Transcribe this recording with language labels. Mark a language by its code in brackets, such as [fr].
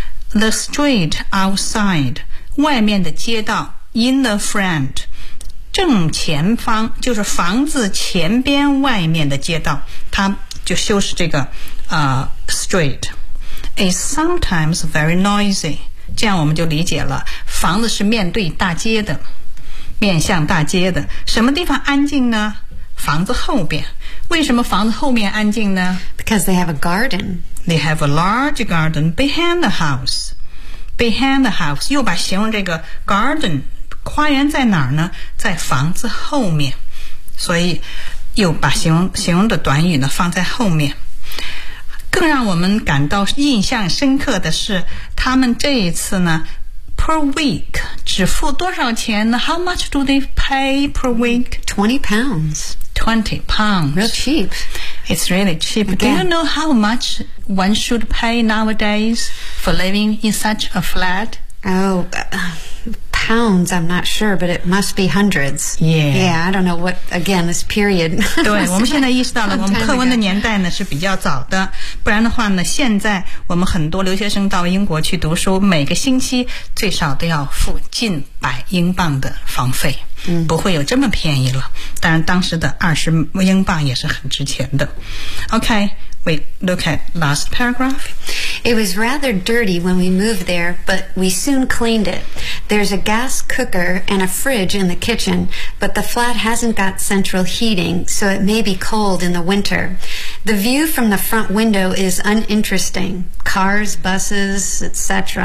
[en] The street outside, [zh] 外面的街道 [en] in the front, [zh] 正前方就是房子前边外面的街道，它就修饰这个street. [en] It's sometimes very noisy, [zh] 这样我们就理解了，房子是面对大街的，面向大街的。什么地方安静呢？房子后边。为什么房子后面安静呢？ [en] Because they have a garden. They have a large garden behind the house. Behind the house. [zh] 又把形容这个 garden 花园在哪儿呢？在房子后面。所以又把形容的短语呢放在后面。更让我们感到印象深刻的是，他们这一次呢 per week 只付多少钱呢？ [en] How much do they pay per week? 20 pounds. 20 pounds. Real cheap. It's really cheap. Again. Do you know how much one should pay nowadays for living in such a flat? Pounds, I'm not sure, but it must be hundreds. Yeah. Yeah, I don't know what, again, this period. [zh] 对，我们现在意识到了我们课文的年代呢是比较早的，不然的话呢，现在我们很多留学生到英国去读书，每个星期最少都要付近百英镑的房费。不会有这么便宜了，当然当时的20英镑也是很值钱的。 [en] OK, we look at last paragraph. It was rather dirty when we moved there, but we soon cleaned it. There's a gas cooker and a fridge in the kitchen, but the flat hasn't got central heating, so it may be cold in the winter. The view from the front window is uninteresting. Cars, buses, etc.